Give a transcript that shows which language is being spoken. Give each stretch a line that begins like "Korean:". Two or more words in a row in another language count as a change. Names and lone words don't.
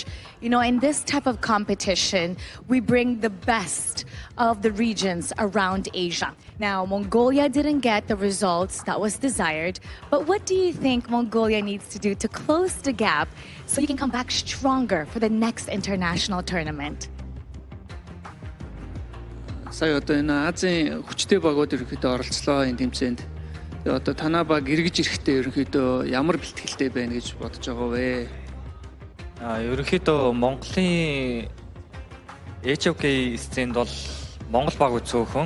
English: You know, in this type of competition, we bring the best of the regions around Asia. Now, Mongolia didn't get the results that was desired, but what do you think Mongolia needs to do to close the gap so you can come back stronger for the next international tournament?
Mongolian: Сая одоо энэ Азийн хүчтэй багууд ерөнхийдөө оролцлоо энэ тэмцээнд. Тэгээ одоо танаа баг эргэж ирэхдээ ерөнхийдөө ямар бэлтгэлтэй байна гэж бодож байгаа вэ? Ерөнхийдөө Монголын HOK сценд бол Монгол баг үзөөхөн.